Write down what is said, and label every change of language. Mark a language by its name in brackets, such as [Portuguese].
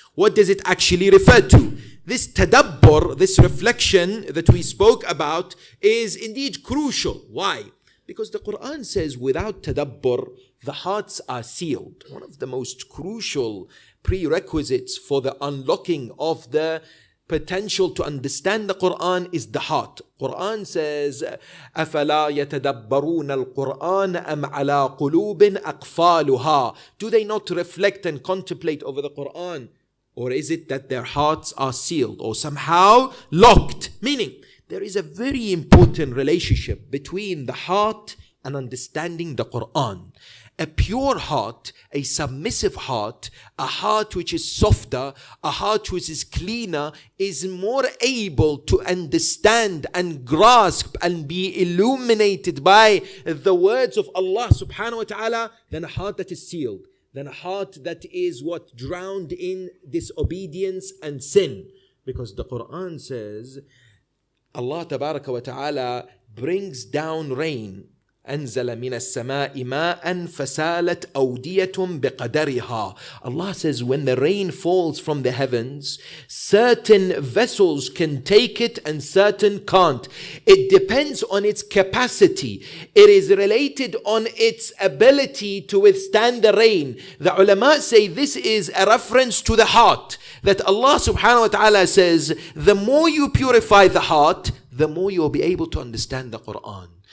[English] What does it actually refer to? This tadabbur, this reflection that we spoke about, is indeed crucial. Why? Because the Quran says without tadabbur, the hearts are sealed. One of the most crucial prerequisites for the unlocking of the potential to understand the Quran is the heart. Quran says, [Arabic] أَفَلَا يَتَدَبَّرُونَ الْقُرْآنَ أَمْ عَلَىٰ قُلُوبٍ أَقْفَالُهَا. [English] Do they not reflect and contemplate over the Quran? Or is it that their hearts are sealed or somehow locked? Meaning, there is a very important relationship between the heart and understanding the Quran. A pure heart, a submissive heart, a heart which is softer, a heart which is cleaner, is more able to understand and grasp and be illuminated by the words of Allah subhanahu wa ta'ala than a heart that is sealed. Than a heart that is what? Drowned in disobedience and sin. Because the Quran says, Allah tabaraka wa ta'ala brings down rain. [Arabic] أنزل من السماء ماء فسالت أودية بقدرها. [English] Allah says when the rain falls from the heavens, certain vessels can take it and certain can't. It depends on its capacity. It is related on its ability to withstand the rain. The ulama say this is a reference to the heart. That Allah subhanahu wa ta'ala says, the more you purify the heart, the more you'll be able to understand the Quran.